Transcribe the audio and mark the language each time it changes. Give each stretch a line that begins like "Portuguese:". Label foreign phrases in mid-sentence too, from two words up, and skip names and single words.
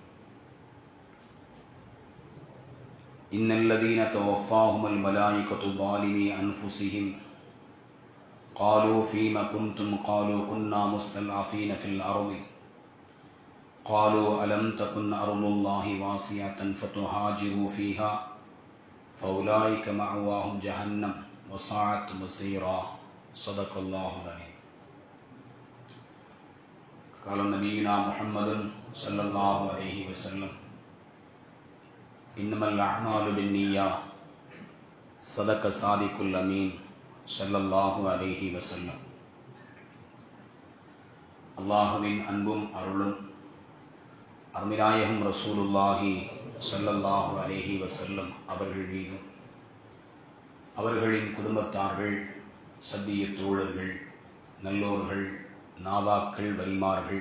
Arabic: إن الذين توفاهم الملائكة ظالمي أنفسهم قالوا فيم كنتم قالوا كنا مستضعفين في الأرض قالوا ألم تكن أرض الله واسعة فتهاجروا فيها فأولئك مأواهم جهنم وساءت مصيرا. صدق الله العظيم. قال نبينا محمد صلى الله عليه وسلم: إنما الأعمال بالنيات. صدق صادق الأمين صلى الله عليه وسلم.
Tamil: அல்லாஹுவின் அன்பும் அருளும் அருமைநாயகம்
Arabic: رسول الله صلى الله عليه وسلم
Tamil: அவர்கள் மீதும், அவர்களின் குடும்பத்தார்கள், சத்திய தோழர்கள், நல்லோர்கள், நாதாக்கள், வலிமார்கள்,